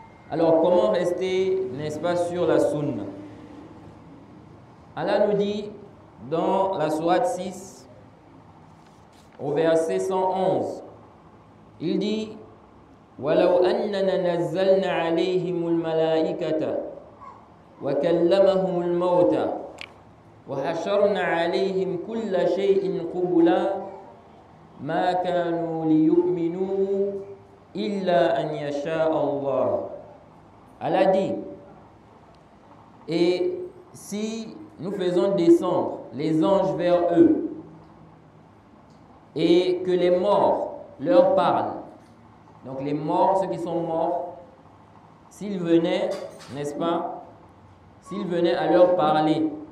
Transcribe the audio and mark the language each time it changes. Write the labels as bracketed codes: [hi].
[fr] Alors comment rester, n'est-ce pas, sur la sunna? Allah nous dit dans la sourate 6, au verset 111, il dit [ar] وَلَوْ أَنَّنَا نَزَّلْنَا عَلَيْهِمُ الْمَلَائِكَةَ وكلمهم الموتى وحشرنا عليهم كل شيء قبلا ما كانوا ليؤمنوا إلا أن يشاء الله. [fr] Allah dit, et si nous faisons descendre les anges vers eux et que les morts leur parlent, donc les morts, ceux qui sont morts, s'ils venaient, n'est-ce pas, s'ils venaient à leur parler